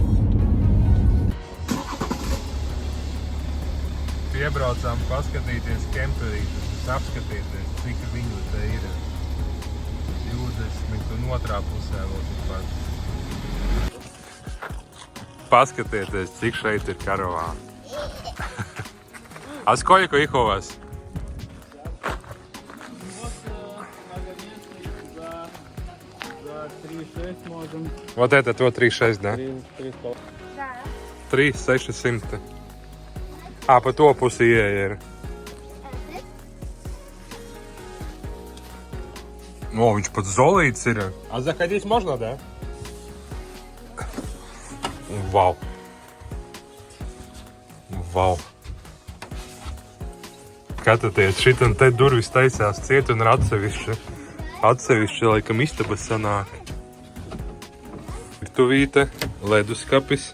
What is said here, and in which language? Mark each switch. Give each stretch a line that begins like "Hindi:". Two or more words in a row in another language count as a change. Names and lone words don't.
Latvian: Piebraucām paskatīties kemperītes, apskatīties, cik viņu te ir. 20 un otrā pusē vēl tikpat. Paskatieties, cik šeit ir karavāni.
Russian: А сколько их у вас? За 3,6 можем. Вот это то 3,6, да? 3,5. 3,600. А,
Latvian: pa to pusi ieeja ir. О, viņš pat zolīts ir.
Russian: А заходить можно, да?
Latvian: Vau. Vau. Skatieties, šitam te durvis taisās ciet un ir atsevišķi. Atsevišķi, laikam, istabas sanāk. Virtuvīte, leduskapis.